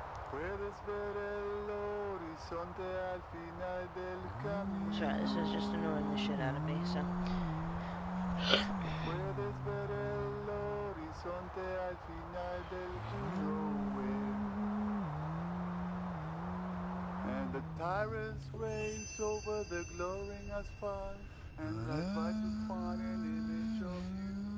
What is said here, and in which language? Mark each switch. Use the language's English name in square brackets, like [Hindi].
[Spanish] Puedes ver el horizonte al final del camino. [English] Sorry, this is just annoying the shit out of me, so. [Spanish] Puedes ver el horizonte al final del nowhere. [English] And the tyrants race over the glowing asphalt, and I try to find an image of you.